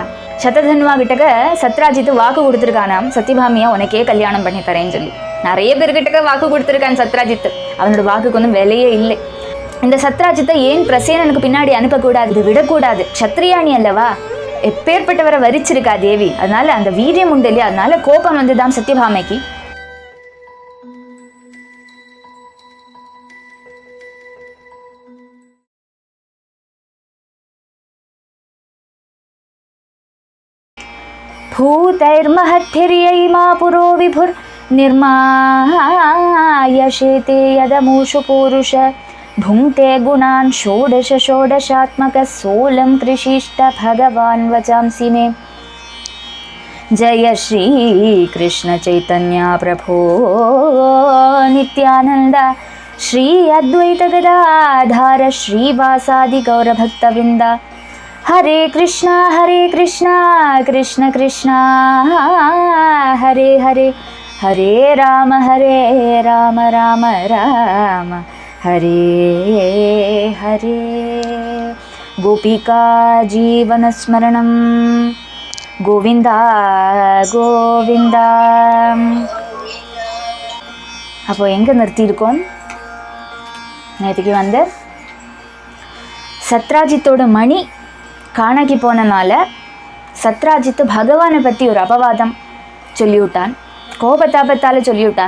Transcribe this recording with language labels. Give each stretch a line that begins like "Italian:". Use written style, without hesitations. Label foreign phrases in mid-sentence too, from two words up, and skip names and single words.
Tamil: சததன்வா கிட்டக்க சத்ராஜித்து வாக்கு கொடுத்துருக்கானாம், சத்யபாமியா உனக்கே கல்யாணம் பண்ணி தரேன்னு சொல்லி. நிறைய பேர்கிட்ட வாக்கு கொடுத்துருக்கான் சத்ராஜித்து. அவனோட வாக்குக்கு ஒன்றும் விலையே இல்லை. இந்த சத்ராஜித்தை ஏன் பிரசேனனுக்கு பின்னாடி அனுப்பக்கூடாது, இது விடக்கூடாது, க்ஷத்ரியாணி அல்லவா, எப்பேற்பட்டவரை வரிச்சிருக்கா தேவி, அதனால அந்த வீரியம் உண்டு இல்லையா, அதனால கோபம் வந்துதான் சத்யபாமைக்கு.
Sanskrit: भूतैर्महद्भिर्यैमा पुरो विभुर् निर्मायशेते यदमूषु पूरुष भुङ्क्ते गुणान् षोडश षोडशात्मकः सोलं कृषिष्ट भगवान् वचांसि मे। जय श्री कृष्ण चैतन्य प्रभो नित्यानन्द श्री अद्वैत गदाधर श्रीवासादि गौरभक्तवृन्द। हरे कृष्णा कृष्ण कृष्ण हरे हरे, हरे राम राम राम हरे हरे। गोपिका जीवनस्मरणं गोविंदा गोविंदा.
Tamil: அப்போ எங்கே நிறுத்தியிருக்கோம்? நேற்றுக்கு வந்து சத்ராஜித்தோட மணி காணாக்கி போனனால சத்ராஜித்து பகவானை பற்றி ஒரு அபவாதம் சொல்லிவிட்டான், கோபத்தாபத்தால் சொல்லிவிட்டான்.